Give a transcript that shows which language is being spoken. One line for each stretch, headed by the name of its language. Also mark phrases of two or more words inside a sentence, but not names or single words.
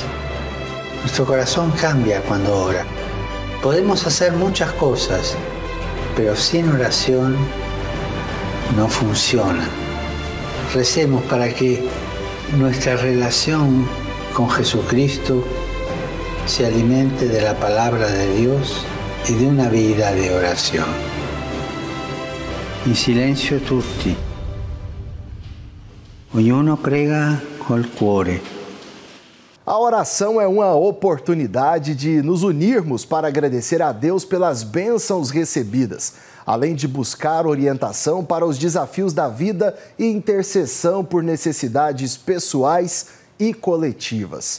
Spanish: Nuestro corazón cambia cuando ora. Podemos hacer muchas cosas, pero sin oración no funciona. Recemos para que nuestra relación con Jesucristo se alimente de la palabra de Dios y de una vida de oración.
Italian: In silenzio tutti. Ognuno prega col cuore.
Portuguese: A oração é uma oportunidade de nos unirmos para agradecer a Deus pelas bênçãos recebidas, além de buscar orientação para os desafios da vida e intercessão por necessidades pessoais e coletivas.